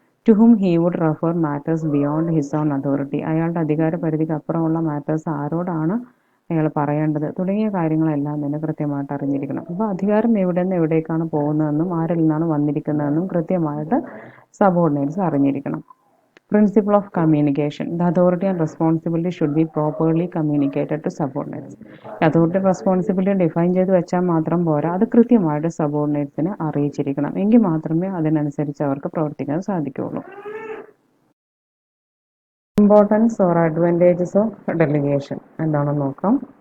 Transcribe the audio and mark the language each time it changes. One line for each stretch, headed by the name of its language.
English: To whom he would refer matters beyond his own authority.
Malayalam: അയാളുടെ അധികാര പരിധിക്ക് അപ്പുറമുള്ള മാറ്റേഴ്സ് ആരോടാണ് അയാൾ പറയേണ്ടത് തുടങ്ങിയ കാര്യങ്ങളെല്ലാം തന്നെ കൃത്യമായിട്ട് അറിഞ്ഞിരിക്കണം. അപ്പോൾ അധികാരം എവിടെ നിന്ന് എവിടേക്കാണ് പോകുന്നതെന്നും ആരിൽ നിന്നാണ് വന്നിരിക്കുന്നതെന്നും കൃത്യമായിട്ട് സബോർഡിനേറ്റ്സ് അറിഞ്ഞിരിക്കണം.
English: Principle of communication. The authority and responsibility should be properly communicated to subordinates.
Malayalam: Authority responsibility define ചെയ്ത് വെച്ചാൽ മാത്രം പോരാ, അത് കൃത്യമായിട്ട് സബോർഡിനേറ്റ്സിനെ അറിയിച്ചിരിക്കണം. എങ്കിൽ മാത്രമേ അതിനനുസരിച്ച് അവർക്ക് പ്രവർത്തിക്കാൻ സാധിക്കുകയുള്ളൂ.
English: importance or advantages of delegation
Malayalam: എന്താണെന്ന് നോക്കാം.